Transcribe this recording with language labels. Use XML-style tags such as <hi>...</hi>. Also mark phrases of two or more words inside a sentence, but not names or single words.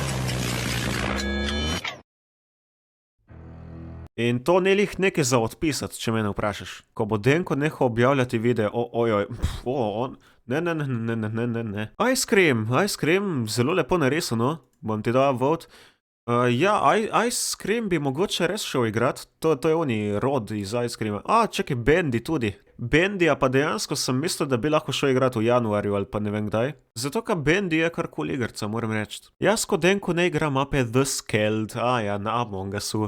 <sl>In to ne lih nekaj za odpisati, če mene vprašaš. Ko bo Denko nehal objavljati videe, ne. Ice Cream, zelo lepo narisano, bom ti dal vote. Ice Cream bi mogoče res šel igrat, to je oni rod iz Ice Creama. Čakaj, Bendy tudi. Bendija pa dejansko sem mislil, da bi lahko šel igrat v januarju ali pa ne vem kdaj. Zato, ker Bendy je kar kul igrca, moram reči. Jaz ko Denko ne igram mape The Skeld, na Among Usu.</sl>